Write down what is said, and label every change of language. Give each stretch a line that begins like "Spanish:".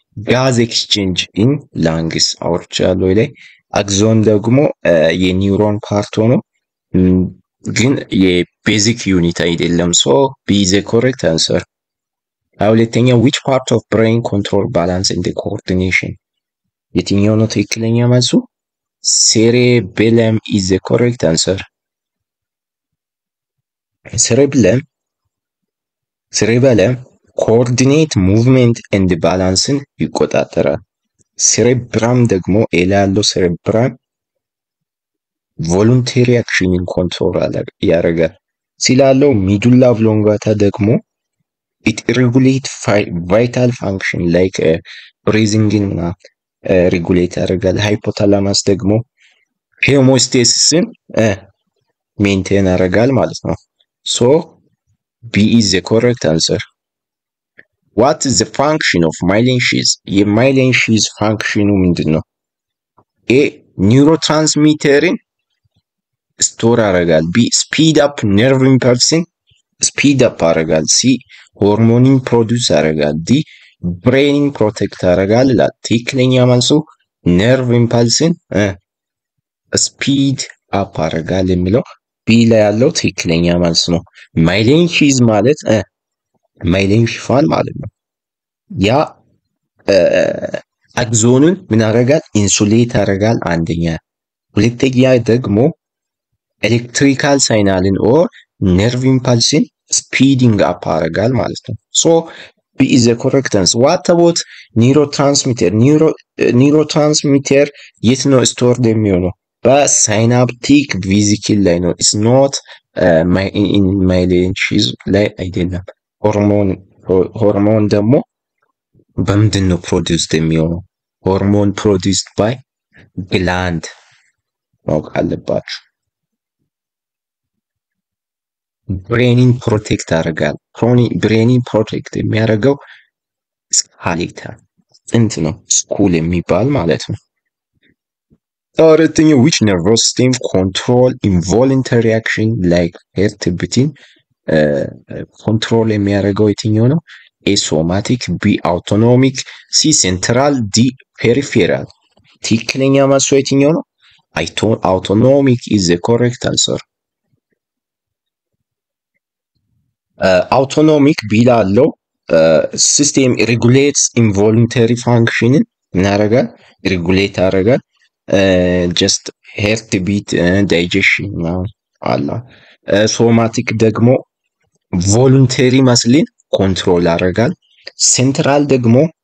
Amharic: gas exchange in lungs አውርቻለሁ ላይ። አክዞን ደግሞ የኒውሮን ፓርት ሆኖ ግን የቤዚክ ዩኒት አይደለም። ሶ ቢ
English: is the correct answer.
Amharic: ሁለተኛ
English: which part of brain control balance and coordination?
Amharic: የትኛው ነው ትክክለኛ መልሱ?
English: cerebellum is the correct answer. cerebellum coordinate movement and balanceን
Amharic: ይቆጣጠራል።
English: cerebrum
Amharic: ደግሞ ኤላ ያለው
English: cerebrum
Amharic: voluntary actionን ኮንትሮል ያደርጋል። ሲላለው ሚዱላ ኦብሎንጋታ ደግሞ
English: it regulate vital function like breathing
Amharic: እና regulate ያደርጋል። ሃይፖታላማስ ደግሞ ሄሞስቴሲስን ሜንቴን ያደርጋል ማለት ነው።
English: so B is the correct answer. What is the function of myelin sheath?
Amharic: የማይሊን ሺዝ ፋንክሽኑ ምንድነው? A ኒውሮትራንስሚተርን ስቶር ያደርጋል። B
English: speed up nerve impulse
Amharic: ስፒድ አፕ ያደርጋል። ሲ ሆርሞንን ፕሮዲውስ ያደርጋል። ዲ ብሬንን ፕሮቴክት ያደርጋል ይላል። ትክክለኛ መልሱ ነርቭ ኢምፐልስን ስፒድ አፕ ያደርጋል የሚለው ቢ ላይ ያለው ትክክለኛ መልስ ነው። ማይሊን ሺዝ ማለት ማይሊን ሽፋን ማለት ነው። ያ አክዞንን ምን ያደርጋል? ኢንሱሌት ያደርጋል አንደኛ። ሁለተኛ ደግሞ ኤሌክትሪካል ሳይናልን ኦር ነርቭ ኢምፐልስን ስፒዲንግ አፕ ያደርጋል ማለት ነው። ሶ
English: B is the correct answer. What about neurotransmitter?
Amharic: neurotransmitter የት ነው ስቶርድ የሚሆነው? በሳይናፕቲክ ቬሲክል ላይ ነው።
English: it's not in myelin sheath
Amharic: ላይ አይደለም። ሆርሞን ደግሞ በምንድን ነው ፕሮዲውስድ የሚሆነው? ሆርሞን ፕሮዲውስድ ባይ ግላንድ ማወቅ አለባችሁ። ብሬንን ፕሮቴክት ያደርጋል። ብሬንን ፕሮቴክት የሚያደርገው ስካሌተር ጥንት ነው፣ ስኩል የሚባል ማለት ነው። አራተኛው
English: which nervous system control involuntary action like heart beating?
Amharic: ኮንትሮል የሚያደርገው የትኛው ነው? ኤ ሶማቲክ፣ ቢ አውቶኖሚክ፣ ሲ ሴንትራል፣ ዲ ፔሪፌራል። ትክክለኛ መልሱ የትኛው ነው?
English: አውቶኖሚክ is the correct answer.
Amharic: አውቶኖሚክ ቢላለው ሲስተም ሬጉሌትስ ኢንቮሉንተሪ ፋንክሽንን ምን ያደርጋል? ሬጉሌት ያደርጋል። ጀስት ሄርት ቢት ዳይጀሽን አላ። ሶማቲክ ደግሞ ቮሉንተሪ መስልን ኮንትሮል ያደርጋል። ሴንትራል ደግሞ